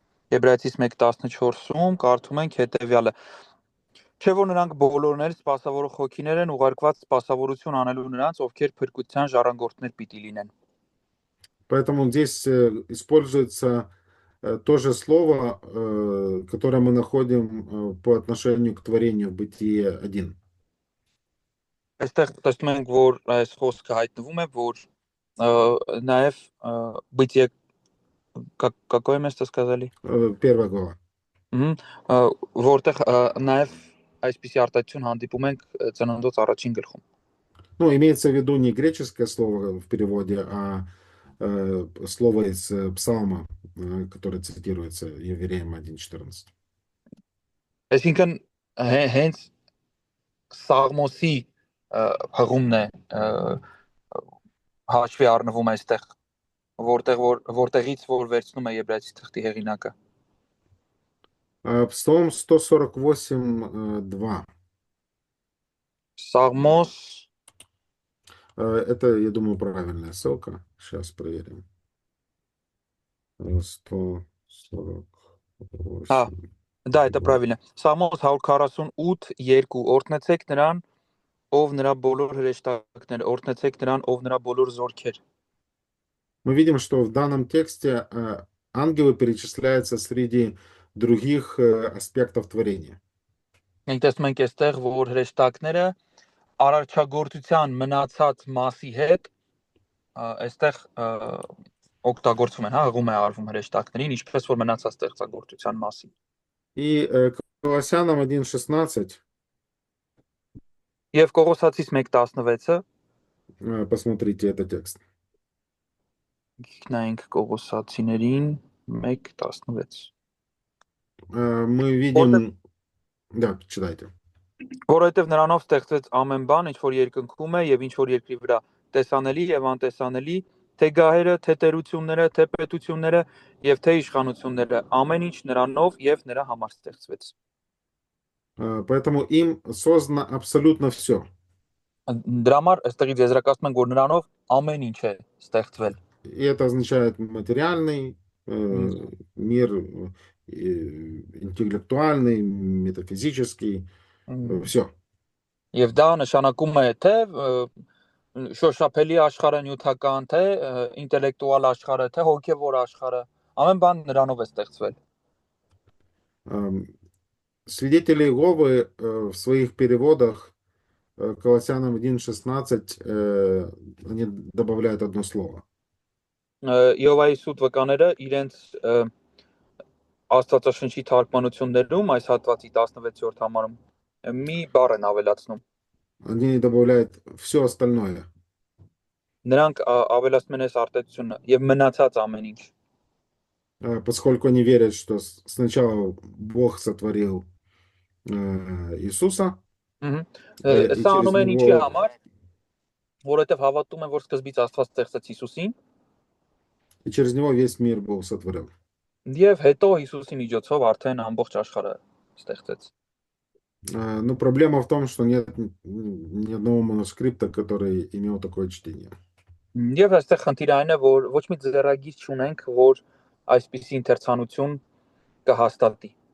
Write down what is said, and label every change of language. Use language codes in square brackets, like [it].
[hy] Եբրայեցիս 1:14-ում կարդում ենք հետևյալը. Չէ՞ որ նրանք բոլորն էլ սպասավորող հոգիներ են, ուղարկված սպասավորություն անելու նրանց, ովքեր փրկության ժառանգորդներ պիտի լինեն։ [ru] Поэтому здесь используется то же слово, которое мы находим по отношению к творению в Бытие 1. [hy] Այստեղ տեսնում ենք, որ այս խոսքը հայտնվում է, որ նաև [ru] бытие какое место сказали? Первая глава. [hy] Որտեղ նաև այսպիսի արտահայտություն հանդիպում ենք ծննդոց առաջին գլխում։ [ru] Ну, имеется в виду не греческое слово в переводе, а слово из Псалма, которое цитируется Евреям 1:14. [hy] Այսինքն հենց Սաղմոսի հղումն է հաշվի առնվում այստեղ, որտեղից որ վերցնում է Եբրայեցի թղթի հեղինակը։ [ru] Псалом 148:2. [hy] Սաղմոս [ru] Это, я думаю, правильная ссылка. Сейчас проверим. 148. Да, это правильно. [hy] Սաղմոս 148:2 օրհնեցեք նրան, ով նրա բոլոր հրեշտակները, օրհնեցեք նրան, ով նրա բոլոր զորքեր։ [ru] Мы видим, что в данном тексте ангелы перечисляются среди других аспектов творения. [hy] Մենք տեսնում ենք այստեղ, որ հրեշտակները արարչագործության մնացած մասի հետ այստեղ օգտագործվում են, հա, հղում է արվում հրեշտակներին, ինչպես որ մնացած ստեղծագործության մասին։ [ru] И Колоссянам 1:16. [hy] Եվ Կողոսացիս 1:16-ը [ru] Посмотрите этот текст. [hy] Գնանք Կողոսացիներին 1:16։ [ru] Мы видим... Да, читайте. [hy] Որովհետև նրանով ստեղծվեց ամեն բան, ինչ որ երկնքում է եւ ինչ որ երկրի վրա, տեսանելի եւ անտեսանելի, թե գահերը, թե տերությունները, թե պետությունները եւ թե իշխանությունները, ամեն ինչ նրանով եւ նրա համար ստեղծվեց։ [ru] Поэтому им создано абсолютно все. [hy] Դրա համար այստեղից եզրակացնում ենք, որ նրանով ամեն ինչ է ստեղծվել։ [ru] И это означает материальный мир, интеллектуальный, метафизический, все. [hy] Եվ դա նշանակում է թե շոշափելի աշխարհը, նյութական, թե ինտելեկտուալ աշխարհը, թե հոգևոր աշխարհը, ամեն բան նրանով է ստեղծվել։ [ru] Свидетели Иеговы в своих переводах Колоссянам 1:16 они добавляют одно слово. [hy] Եհովայի սուտ վկաները իրենց Աստվածաշնչի թարգմանություններում այս հատվածի 16-րդ համարում մի բառ են ավելացնում։ [ru] Они добавляют все остальное. [hy] Նրանք ավելացնում են այս արտահայտությունը եւ մնացած ամեն ինչ։ [ru] Поскольку они верят, что сначала Бог сотворил Иисуса. [hy] Սա անում են ինչի համար, որովհետեւ հավատում են, որ սկզբից Աստված ստեղծեց Հիսուսին։ [ru] И через него весь мир был сотворен. [hy] Եվ հետո Հիսուսի միջոցով արդեն ամբողջ աշխարհը ստեղծեց։ [ru] Но проблема в том, что нет ни одного манускрипта, который имел такое чтение. [hy] Եվ այստեղ խնդիրը այն է, որ ոչ մի ձեռագիր չունենք, որ այսպիսի ընթերցանություն կհաստատի։